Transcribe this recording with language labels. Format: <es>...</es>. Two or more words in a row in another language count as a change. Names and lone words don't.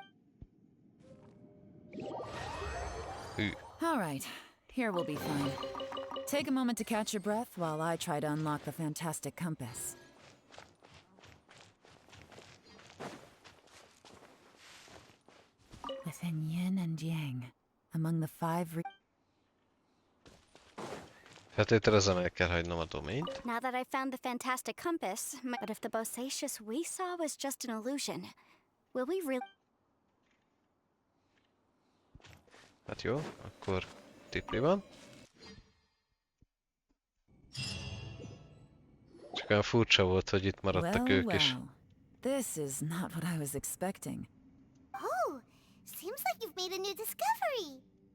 <en>All right, here we'll be fine. Take a moment to catch your breath while I try to unlock the fantastic compass. Within yin and yang, among the five...</en> <hu>Feltételezem, el kell hagynom a doményt.</hu> <en>Now that I've found the fantastic compass, but if the bosacious we saw was just an illusion, will we really...</en> <hu>Hát jó, akkor tipli van. Csak olyan furcsa volt, hogy itt maradtak ők is.</hu> <en>This is not what I was expecting. Oh, seems like you've made a new discovery.</en>